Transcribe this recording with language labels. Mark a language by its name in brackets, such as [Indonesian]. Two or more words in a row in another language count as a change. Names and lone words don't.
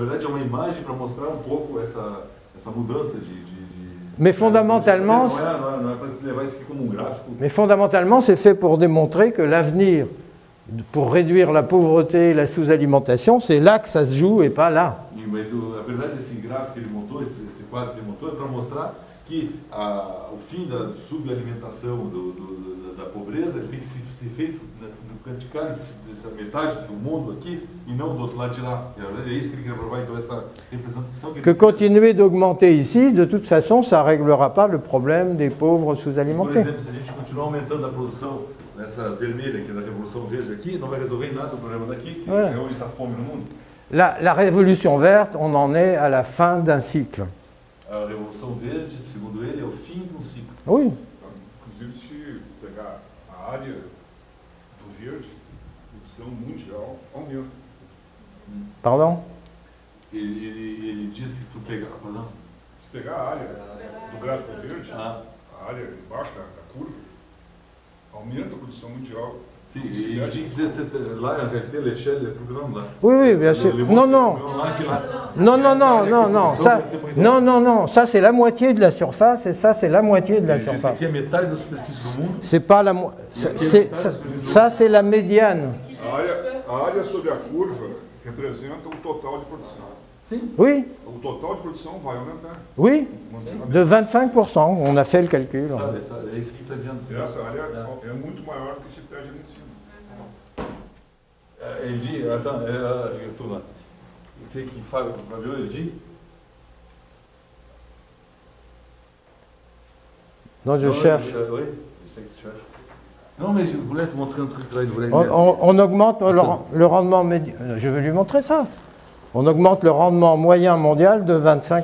[French] Mais fondamentalement, c'est fait pour démontrer que l'avenir, pour réduire la pauvreté et la sous-alimentation, c'est là que ça se joue et pas là. [Portuguese] Mas a verdade, esse gráfico que ele montou, esse quadro que ele montou, é para mostrar que o fim da subalimentação da pobreza tem que ser feito no canticar dessa metade do mundo aqui e não do outro lado de lá. É isso que ele quer provar, então, essa representação. Que [French] continuer d'augmenter ici, de toute façon, ça ne réglera pas le problème des pauvres sous-alimentés. [Portuguese] Por exemplo, se a gente continuar aumentando a produção nessa vermelha, que é da Revolução Verde aqui, não vai resolver em nada o problema daqui, que é onde está a fome no mundo. [French] La révolution verte, on en est à la fin d'un cycle. [Portuguese] A Revolução Verde, segundo ele, é o fim de um ciclo. [French] Oui. [Portuguese] Inclusive, se pegar a área do verde, a produção mundial aumenta. [French] Pardon? [Portuguese] Ele disse que tu pegar, pardon? Se pegar a área do gráfico verde, a área embaixo da curva, aumenta a produção mundial. Sim, [French] il dit que là, en réalité, l'échelle est plus grande là. Oui, oui, bien sûr. Non, non. Non, non, non, non, non. Ça, non, non, non. Ça, c'est la moitié de la surface et ça, c'est la moitié de la surface. C'est pas la moitié. Ça, c'est la médiane. [Portuguese] A área sobre a curva representa o total de produção. [French] Oui. [Portuguese] O total de produção vai aumentar. [French] Oui, de 25%. On a fait le calcul. [Portuguese] É isso que está dizendo. Essa área é muito maior do que se pede ali em cima. Ele diz, eu estou lá. Você que Fábio, ele diz? [French] Non, je cherche. Oui, je sais que tu cherches. Non, mais je voulais te montrer un truc là. On augmente le rendement médian. Je vais lui montrer ça. On augmente le rendement moyen mondial de 25%.